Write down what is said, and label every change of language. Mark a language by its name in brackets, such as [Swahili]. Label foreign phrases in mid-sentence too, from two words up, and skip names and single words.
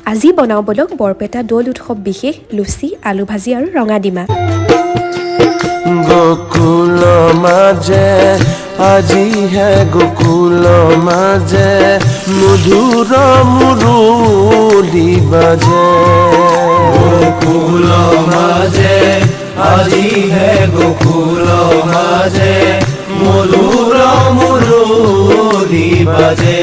[Assamese] আজি বনাওঁ বলক বৰপেটা দৌল উৎসৱ বিশেষ লুচি আলু ভাজি আৰু ৰঙা ডিমা [Bangla] গোকুল মাঝে আজি হে গোকুল মাঝে মধুর মুরলি বাজে গোকুল মাঝে আজি হে গোকুল মাঝে মধুর মুরলি বাজে